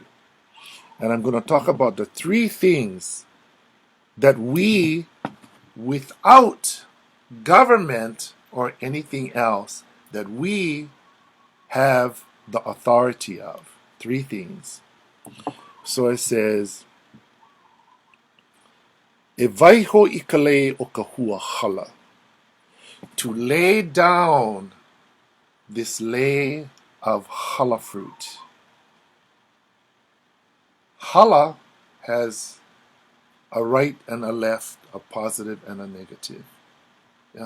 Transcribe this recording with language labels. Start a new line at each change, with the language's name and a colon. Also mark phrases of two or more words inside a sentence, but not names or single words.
English: And I'm going to talk about the three things that we, without government or anything else, that we have the authority of. Three things. So it says,
Hawaiian: e waiho I ka lei o ka huahala.
English: To lay down this lei of challah fruit. Challah has a right and a left, a positive and a negative. Yeah.